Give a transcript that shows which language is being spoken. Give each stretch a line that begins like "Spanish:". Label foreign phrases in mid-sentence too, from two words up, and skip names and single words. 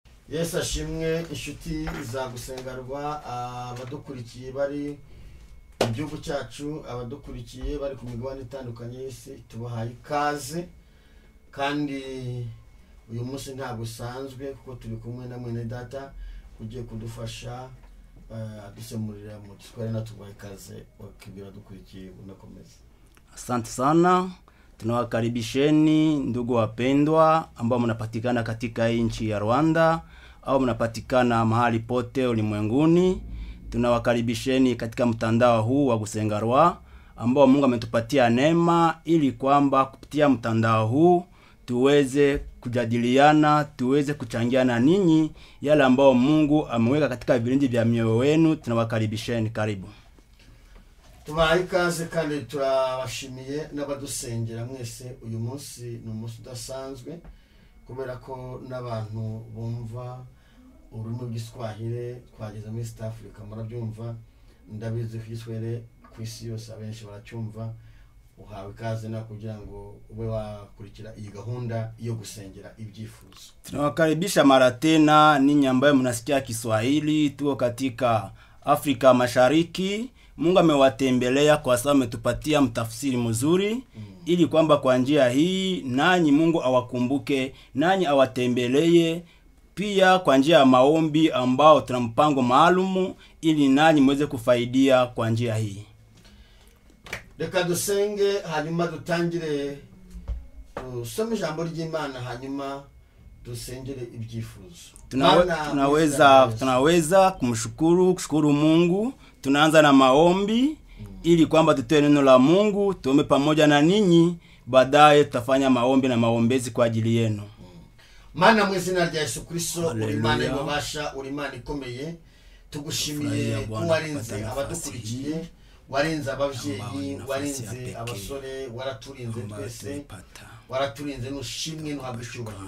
Kinyarwanda: Yesu ashimwe inshuti za gusengarwa abadukurikiye bari mu gihugu cyacu, abadukurikiye bari ku migabane itandukanye y'isi, tubahaye ikaze. Kandi uyu munsi ntabwo usanzwe kuko turi kumwe na mwene data ugiye kudufasha dusemurira mu Kiswahili, na tubahaye ikaze wakibira dukurikiye unakomeza.
Swahili: Asante sana. Tunawakaribisheni ndugu wapendwa ambao mnapatikana katika nchi ya Rwanda au mnapatikana mahali pote ulimwenguni. Tunawakaribisheni katika mtandao huu wa Gusengarwa ambao Mungu ametupatia neema ili kwamba kupitia mtandao huu tuweze kujadiliana, tuweze kuchangiana ninyi yale ambao Mungu ameweka katika vilindi vya mioyo yenu. Tunawakaribisheni, karibu.
Kinyarwanda: Tubahaye ikaze kandi turabashimiye n'abadusengera mwese. Uyu munsi ni umunsi udasanzwe kubera ko n'abantu bumva ururimi rw'Igiswahili twageze muri East Africa murabyumva, ndabizi ko Igiswahili ku isi yose abenshi baracyumva. Uhawe ikaze na kugira ngo ube wakurikira iyi gahunda yo gusengera ibyifuzo.
Swahili: Tunawakaribisha mara tena ninyi ambao mnasikia Kiswahili. Tuko katika Afrika Mashariki. Mungu amewatembelea kwa sababu ametupatia mtafsiri mzuri ili kwamba kwa njia hii nanyi Mungu awakumbuke, nanyi awatembelee pia kwa njia ya maombi ambao tuna mpango maalumu ili nanyi mweze kufaidia kwa njia hii.
Kinyarwanda: Reka dusenge hanyuma dutangire usome ijambo ry'Imana hanyuma dusengere ibyifuzo.
Swahili: Tunaweza kushukuru Mungu. Tunaanza na maombi ili kwamba tutoe neno la Mungu, tuombe pamoja na ninyi, baadaye tutafanya maombi na maombezi kwa ajili yenu.
Kinyarwanda: Mana mu izina rya Yesu Kristo, uri Imana y'ububasha, uri Imana ikomeye, tugushimiye ko warinze abadukurikiye, warinze abavyeyi, warinze abasore, waraturinze twese, waraturinze n'ushimwe n'uhabishubahiro.